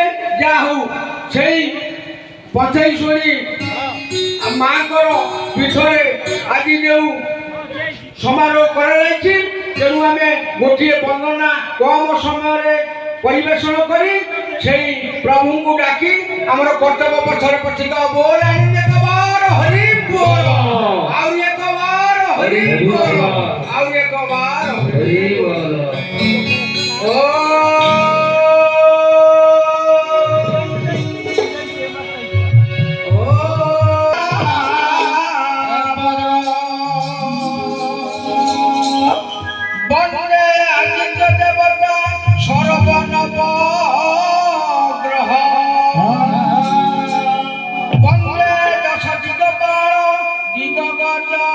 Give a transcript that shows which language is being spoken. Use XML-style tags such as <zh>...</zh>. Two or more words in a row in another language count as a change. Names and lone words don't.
<or>ଯାହା ହଉ ସେଇ ପଞ୍ଚେଇଶ୍ୱରୀ ମାଙ୍କର ପୀଠରେ ଆଜି ଯେଉଁ ସମାରୋହ କରାଯାଇଛି, ତେଣୁ ଆମେ ଗୋଟିଏ ବନ୍ଦନା କମ ସମୟରେ ପରିବେଷଣ କରି ସେଇ ପ୍ରଭୁଙ୍କୁ ଡାକି ଆମର କର୍ତ୍ତବ୍ୟ ପଛରେ ପଛିତ ବୋଲ ହରି ବୋଲ, ଆଉ ଏକ ବାର ହରି ବୋଲ, ଆଉ ଏକ ବାର ହରି ବୋଲ।</or> <bn>বন্দে আদিত্য দেবতা সর্বনব গ্রহ, বন্দে দশ দিগপাল দিগগজ</bn>